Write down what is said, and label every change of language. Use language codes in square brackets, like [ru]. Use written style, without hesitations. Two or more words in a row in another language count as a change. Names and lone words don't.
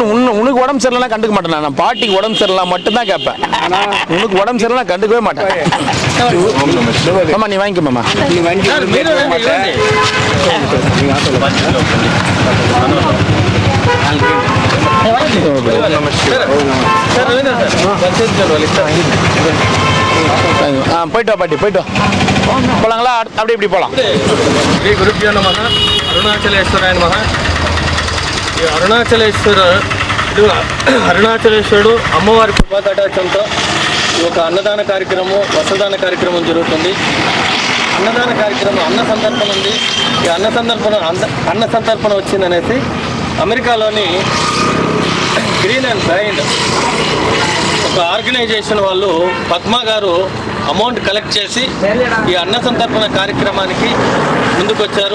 [ta] உனக்கு உடம்பு சரியில்லைனா கண்டுக்க மாட்டேன் நான் பாட்டிக்கு உடம்பு சரியில்லை மட்டும்தான் கேட்பேன் உனக்கு உடம்பு சரியில்லைனா கண்டுக்கவே மாட்டேன் மாமா நீ வாங்கிக்க மாமா போயிட்டு வா பாட்டி போயிட்டு வா போலாங்களா அப்படி இப்படி போகலாம் [sa] శ్రీ గురుభ్యో నమః అరుణాచలేశ్వరాయ నమః [te] ఈ అరుణాచలేశ్వరుడు అమ్మవారి కృపాకటాక్షంతో ఈ ఒక అన్నదాన కార్యక్రమం వస్త్రదాన కార్యక్రమం జరుగుతుంది. అన్నదాన కార్యక్రమం అన్న సందర్పణ ఉంది. ఈ అన్న సందర్పణ వచ్చిందనేసి అమెరికాలోని గ్రీన్ అండ్ బ్లైండ్ ఒక ఆర్గనైజేషన్ వాళ్ళు పద్మ గారు [en] amount collect [te] చేసి ఈ అన్న సంతర్పణ కార్యక్రమానికి ముందుకొచ్చారు.